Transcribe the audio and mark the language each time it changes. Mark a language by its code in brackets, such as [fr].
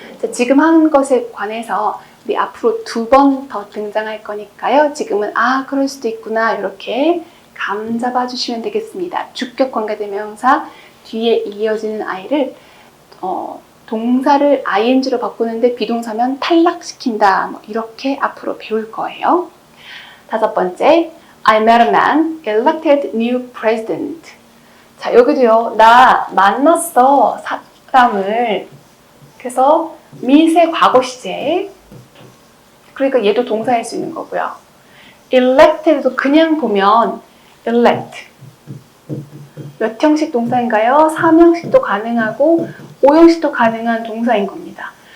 [ko] 자, 지금 하는 것에 관해서 우리 앞으로 2번 더 등장할 거니까요. 지금은 그럴 수도 있구나 이렇게 감 잡아 주시면 되겠습니다. 주격 관계대명사 뒤에 이어지는 I를 동사를 ing로 바꾸는데 비동사면 탈락시킨다. 뭐 이렇게 앞으로 배울 거예요. 5번째, [en] I met a man, elected new president. [ko] 자, 여기도요. 나 만났어. 사람을. 그래서 meet의 과거 시제. 그러니까 얘도 동사일 수 있는 거고요. elected도 그냥 보면 elect. 몇 형식 동사인가요? 3형식도 가능하고 5형식도 가능한 동사인 겁니다.